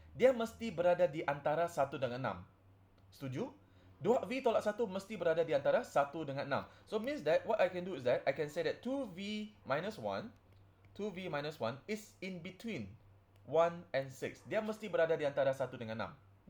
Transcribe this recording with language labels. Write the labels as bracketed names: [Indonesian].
[Malay] dia mesti berada di antara 1 dengan 6. Setuju? 2V tolak 1 mesti berada di antara 1 dengan 6. [English] So means that what I can do is that I can say that 2V minus 1 is in between 1 and 6. [Malay] Dia mesti berada di antara 1 dengan 6.